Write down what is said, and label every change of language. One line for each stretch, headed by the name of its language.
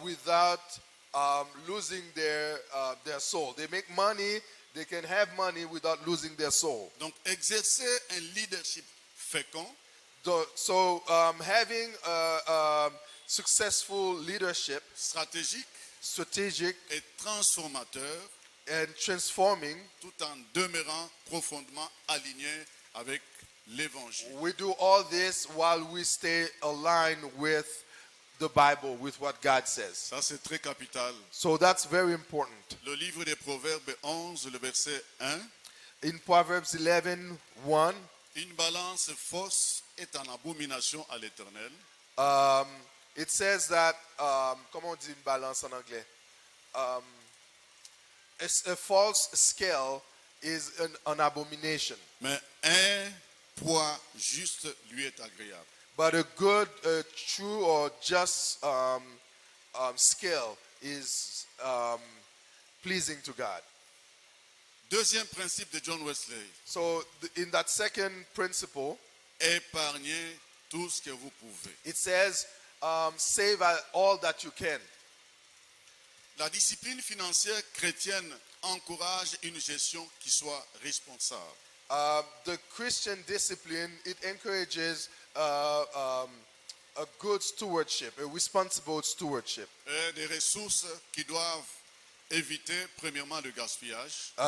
English: without losing their soul. They make money. They can have money without losing their soul.
French: Donc exercer un leadership fécond
English: So having successful leadership, strategic
French: et transformateur
English: and transforming,
French: tout en demeurant profondément aligné avec l'évangile.
English: we do all this while we stay aligned with the Bible, with what God says.
French: Ça c'est très capital.
English: So that's very important.
French: Le livre des Proverbes 11, le verset 1.
English: In Proverbs 11:1,
French: Une balance fausse est en abomination à l'Éternel.
English: it says that,
French: comment on dit une balance en anglais?
English: A false scale is an abomination,
French: Mais un poids juste lui est agréable.
English: but a good, true, or just scale is pleasing to God.
French: Deuxième principe de John Wesley,
English: So in that second principle,
French: épargnez tout ce que vous pouvez.
English: it says, save all that you can.
French: La discipline financière chrétienne encourage une gestion qui soit responsable.
English: The Christian discipline, it encourages a good stewardship, a responsible stewardship.
French: Et des ressources qui doivent éviter premièrement le gaspillage,